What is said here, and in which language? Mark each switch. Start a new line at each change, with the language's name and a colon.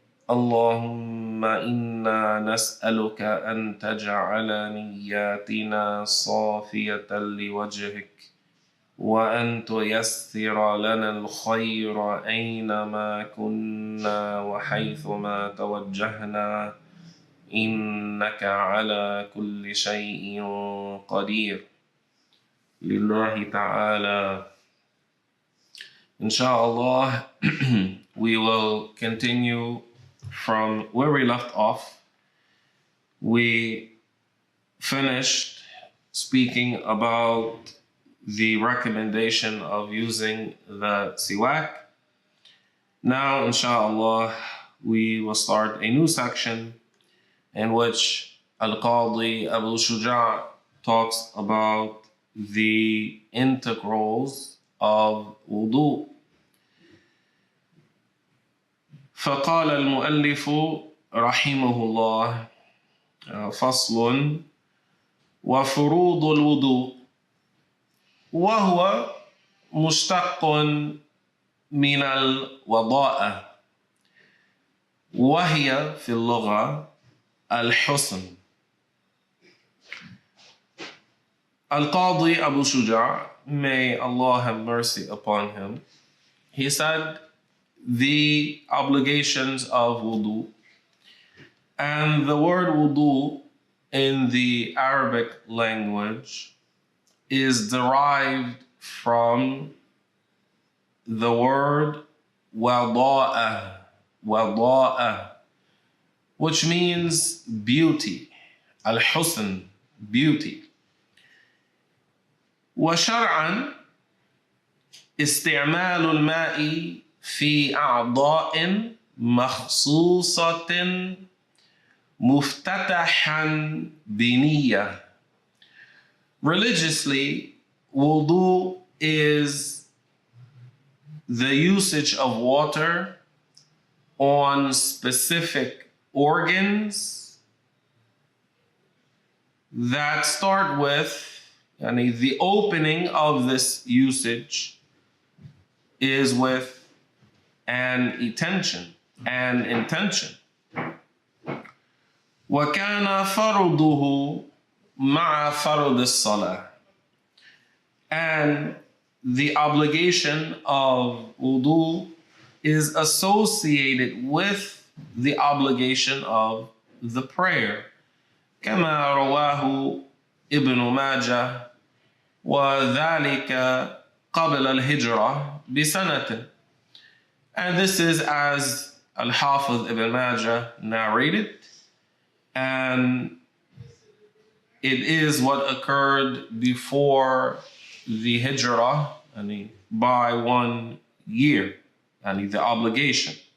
Arabic: اللهم إنا نسألك أن تجعل نياتنا صافية لوجهك وأن تيسر لنا الخير أينما كنا وحيثما توجهنا إنك على كل شيء قدير. لله تعالى.
English: Inshallah, we will continue from where we left off. We finished speaking about the recommendation of using the siwak. Now, inshallah, we will start a new section in which Al-Qadi Abu Shuja talks about the integrals of wudu.
Arabic: فقال المؤلف رحمه الله فصل وفروض الوضوء وهو مشتق من الوضاءة وهي في اللغة الحسن.
English: Al-Qadi Abu Shuja, may Allah have mercy upon him, he said the obligations of wudu, and the word wudu in the Arabic language is derived from the word wada'a, which means beauty, al-husn, beauty.
Arabic: وشرعا استعمال الماء في أعضاء مخصوصة مفتتحا بنية.
English: Religiously, wudu is the usage of water on specific organs that start with the opening of this usage is with an intention.
Arabic: وَكَانَ فَرْضُهُ مَعَ فَرْضِ الصَّلَاةِ.
English: And the obligation of wudu is associated with the obligation of the prayer.
Arabic: كما رواه ابن ماجه وذلك قبل الهجرة بسنة.
English: And this is as Al-Hafiz ibn Majah narrated, and it is what occurred before the hijrah, by 1 year, the obligation.